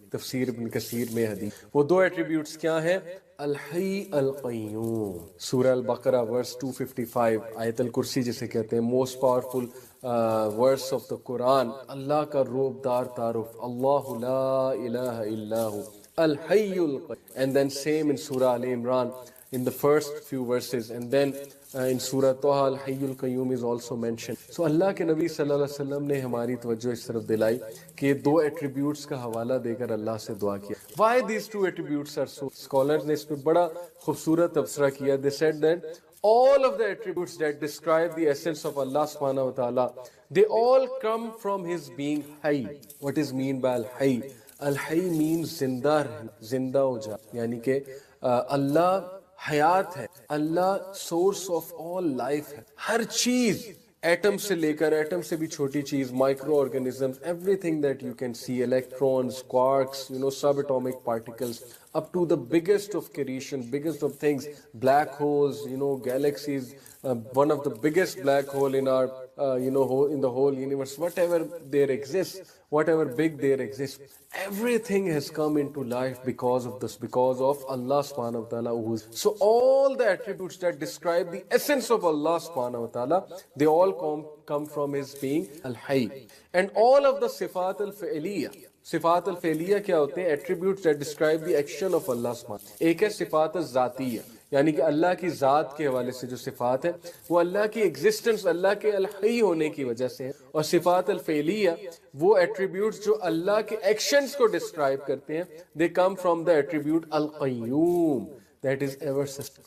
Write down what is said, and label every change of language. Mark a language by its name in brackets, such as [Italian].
[Urdu] تفسیر ابن کثیر میں حدیث. وہ دو ایٹریبیوٹس کیا ہیں؟ الحی القیوم. سورہ البقرہ ورس 255 آیت الکرسی جسے کہتے ہیں [English] Most powerful verse of the Quran. [Urdu] اللہ کا روب دار تعارف اللہ لا الہ الا ہو الحی القیوم. [English] And then same in Surah Al Imran in the first few verses, and then in Surah Taha Al-Hayyul Qayyum is also mentioned. [Urdu] So اللہ کے نبی صلی اللہ علیہ وسلم نے ہماری توجہ اس طرف دلائی کہ یہ دو ایٹریبیوٹس کا حوالہ دے کر اللہ سے دعا کیا. [English] Why these two attributes are so? [Urdu] Scholars نے اس پہ بڑا خوبصورت تبصرہ کیا. [English] They said that all of the attributes that describe the essence of Allah subhanahu wa ta'ala, they all come from his being Hayy. What is mean by Al-Hayy? [Urdu] الحی means زندہ ہو جا، یعنی کہ اللہ حیات ہے، اللہ [English] source of all life [Urdu] ہے. ہر چیز atom سے لے کر ایٹم سے بھی چھوٹی چیز [English] Microorganisms everything that you can see electrons quarks subatomic particles up to the biggest of creation, biggest of things, black holes, galaxies, one of the biggest black hole in our, in the whole universe, whatever there exists, whatever big there exists, everything has come into life because of this, because of Allah subhanahu wa ta'ala. So all the attributes that describe the essence of Allah subhanahu wa ta'ala, they all come from his being al-hayy. And all of the sifat al-fi'liyah, [Urdu] صفات الفعلیہ کیا ہوتے ہیں؟ [English] Attributes that describe the action of Allah سبحانہ. [Urdu] ایک ہے صفات الذاتیہ، یعنی کہ اللہ کی ذات کے حوالے سے جو صفات ہے وہ اللہ کی ایگزسٹنس، اللہ کے الحی ہونے کی وجہ سے ہے. اور صفات الفعلیہ وہ ایٹریبیوٹس جو اللہ کے ایکشنز کو ڈسکرائب کرتے ہیں، [English] They come from the attribute القیوم that is ever sustain.